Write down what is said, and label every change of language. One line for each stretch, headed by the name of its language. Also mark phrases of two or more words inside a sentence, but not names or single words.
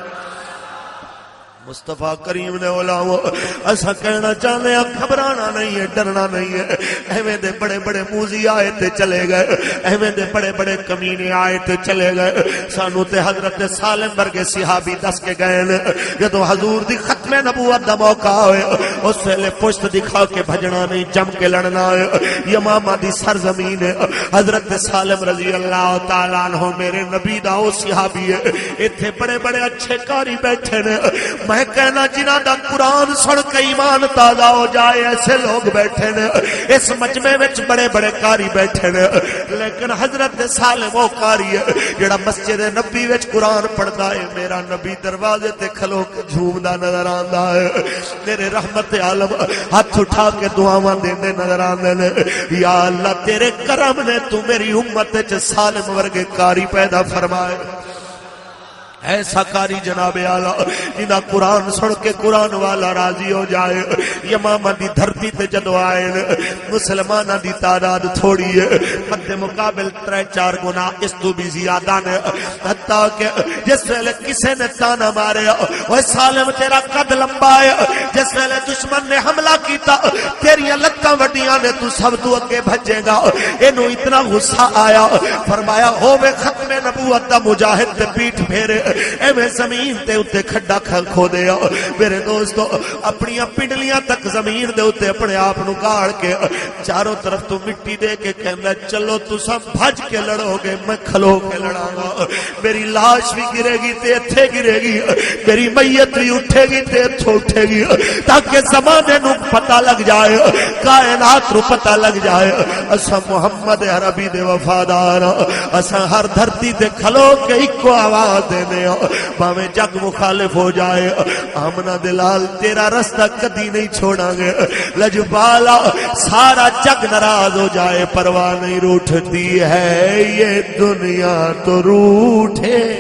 Punjabi: مصطفیٰ کریم نے
Urdu: علماء ایسا کہنا چاہتے ہیں گھبرانا نہیں ہے ڈرنا نہیں ہے
Punjabi: ایویں دے بڑے بڑے موزی آئے تے چلے گئے ایویں دے بڑے بڑے کمینے آئے تے چلے گئے سانو تے حضرت سالم ورگے صحابی دس کے گئے نے جدو حضور دی ختم نبوت دا موقع ہوئے اس ویلے پشت دکھا کے بھجنا نہیں جم کے لڑنا ہے یمامہ دی سرزمین ہے حضرت سالم
Arabic: رضی اللہ تعالیٰ عنہ
Punjabi: میرے نبی دا او صحابی ہے ایتھے بڑے بڑے اچھے کاری بیٹھے نے میں کہنا جنہ دا قرآن سن کے ایمان تازہ ہو جائے ایسے لوگ بیٹھے نے اس مجمع وچ بڑے بڑے کاری بیٹھے نے لیکن حضرت سالم وہ کاری ہے جڑا مسجد نبی وچ قرآن پڑھدا ہے میرا نبی دروازے تے کھلو کے جھومدا نظر آندا ہے میرے رحمت عالم ہاتھ اٹھا کے دعاواں دیندے نظر آندے نے یا اللہ تیرے کرم نے تو میری امت وچ سالم ورگے کاری پیدا فرمائے ایسا کاری جناب اعلیٰ جنہ قرآن سن کے قرآن والا راضی ہو جائے یمامہ دی دھرتی تے جدو آئے مسلمانہ دی تعداد تھوڑی ہے مد مقابل 3-4 گنا اس تو بھی زیادہ نے حتیٰ کہ جس ویلے کسے نے تانا مارے وہ سالم تیرا قد لمبا ہے جس ویلے دشمن نے حملہ کیتا تیریاں لتاں وڈیاں نے تو سب تو اگے بھجے گا انہوں اتنا غصہ آیا فرمایا ہووے ختم نبوت دا مجاہد تے پیٹھ پھیرے ایویں زمین تے اتے کھڈا کھو دیا میرے دوستو اپنی پنڈلیاں تک زمین دے اتے اپنے آپ نو گاڑ کے چاروں طرف تو مٹی دے کے کہندا چلو تساں بھج کے لڑو گے میں کھلو کے لڑاں گا میری لاش بھی گرے گی تے ایتھے گرے گی میری میت بھی اٹھے گی تے ایتھے اٹھے گی تاکہ زمانے نو پتہ لگ جائے کائنات نو پتہ لگ جائے اساں محمد عربی دے وفادار اساں ہر دھرتی تے کھلو کے ایکو آواز دینے باویں جگ مخالف ہو جائے آمنہ دلال تیرا رستہ کدی نہیں چھوڑا گے لجبالا سارا جگ ناراض ہو جائے پرواہ نہیں
Urdu: روٹھتی ہے یہ دنیا تو روٹھے